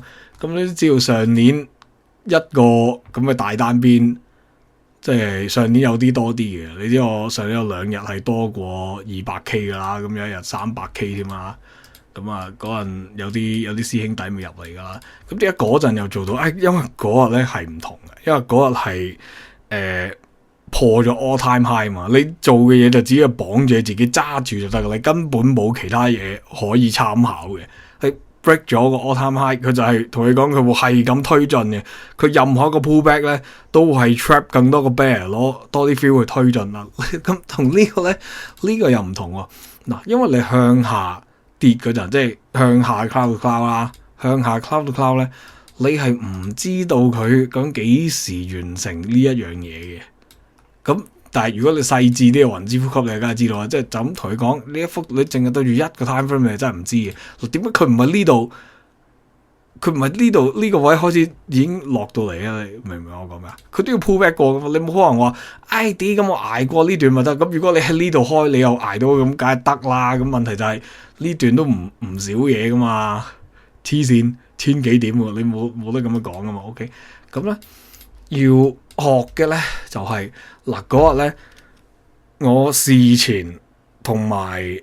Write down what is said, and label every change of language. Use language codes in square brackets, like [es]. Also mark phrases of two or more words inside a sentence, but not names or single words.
[yue] 咁你都知道上年一個咁嘅大單邊，即係上年有啲多啲嘅。你知我上年有2日係多過 200K 噶啦，咁有一日 300K 添啦。咁啊嗰陣有啲師兄弟未入嚟噶啦。咁點解嗰陣又做到？因為嗰日咧係唔同嘅，因為嗰日係破咗 [en] all time high [yue] 嘛。你做嘅嘢就只係綁住自己揸住就得噶，你根本冇其他嘢可以參考嘅。break 咗個 [en] all time high， [yue] 佢就係同你講佢會係咁推進嘅。佢任何一個 pullback 咧，都係 trap 更多個 bear 攞多啲 feel 去推進啦。咁同呢個咧，呢個又唔同喎。嗱，因為你向下跌嗰陣，即係向下 [en] cloud to cloud [yue] 啦，向下 [en] cloud to cloud [yue] 咧，你係唔知道佢究竟幾時完成呢一樣嘢嘅。咁但係如果你細緻啲嘅雲之呼吸，你梗係知道啦。即係就咁同佢講呢一幅，你淨係對住一個 [en] time frame， [yue] 你真係唔知嘅。點解佢唔係呢度？佢唔係呢度呢個位開始已經落到嚟啊！你明唔明我講咩啊？佢都要 [en] pull back [yue] 過，你冇可能話啲咁我捱過呢段咪得。咁如果你喺呢度開，你又捱到咁，梗係得啦。咁問題就係呢段都唔少嘢噶嘛，黐線千幾點喎，你冇得咁樣講噶嘛。OK， 咁咧要學嘅咧就係嗱嗰日咧，我事前同埋。